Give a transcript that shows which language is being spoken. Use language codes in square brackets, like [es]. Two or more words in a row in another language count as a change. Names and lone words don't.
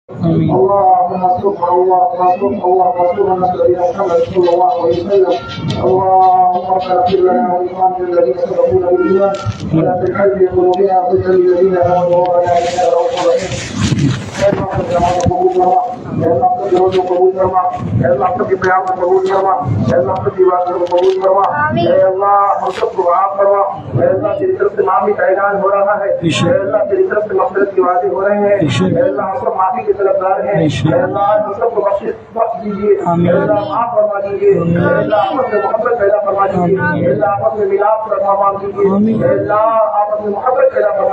[ar] اللهم صل على نبينا محمد صلى الله عليه وسلم. اللهم اغفر لنا ولإخواننا الذين سبقونا بالإيمان ولا تجعل في قلوبنا غلا للذين آمنوا ربنا إنك رؤوف رحيم. [hi] अल्लाह क़बूल फ़रमा, अल्लाह क़बूल क़बूल फ़रमा, अल्लाह क़बूल क़ियाम क़बूल फ़रमा, अल्लाह क़बूल इबादत क़बूल फ़रमा, Allah हम सबको माफ फरमा, Allah तेरी तरफ से माफी का ऐलान हो रहा है, Allah तेरी तरफ से मग़फ़िरत की वादे हो रहे हैं, Allah हम सब माफी के तलबगार हैं, Allah हम सबको बख्श दीजिए, Allah माफ फरमा दीजिए, Allah आपस में मोहब्बत पैदा फरमा दीजिए, Allah आपस में मिलाप फरमा दीजिए, Allah आपस में मोहब्बत पैदा फरमा